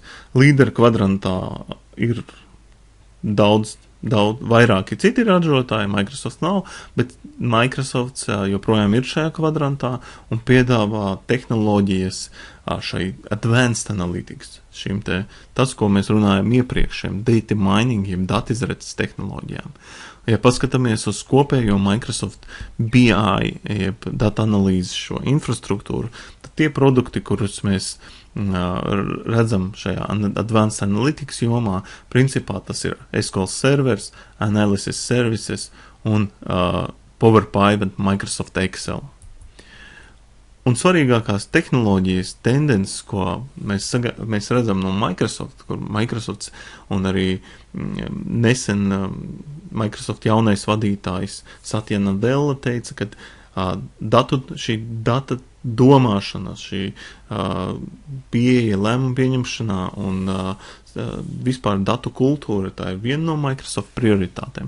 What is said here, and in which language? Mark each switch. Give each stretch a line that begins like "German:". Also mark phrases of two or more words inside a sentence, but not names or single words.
Latvian: Līderu kvadrantā ir daudz vairāki citi ražotāji, Microsoft nav, bet Microsoft joprojām ir šajā kvadrantā un piedāvā tehnoloģijas šai
English: advanced analytics,
Latvian: tas, ko mēs runājam iepriekš, šiem
English: data mining,
Latvian: jeb datizreces tehnoloģijām. Ja paskatāmies uz kopējo Microsoft BI, jeb data analīzes šo infrastruktūru, tad tie produkti, kurus mēs redzam šajā
English: advanced analytics
Latvian: jomā, principā tas ir SQL servers, analysis services un Power Pivot Microsoft Excel. Un svarīgākās tehnoloģijas tendences, ko mēs redzam no Microsoft, kur Microsoft un arī nesen Microsoft jaunais vadītājs Satya Nadella teica, ka šī data domāšana, šī pieeja lēmumu pieņemšanā un vispār datu kultūra, tā ir viena no Microsoft prioritātēm.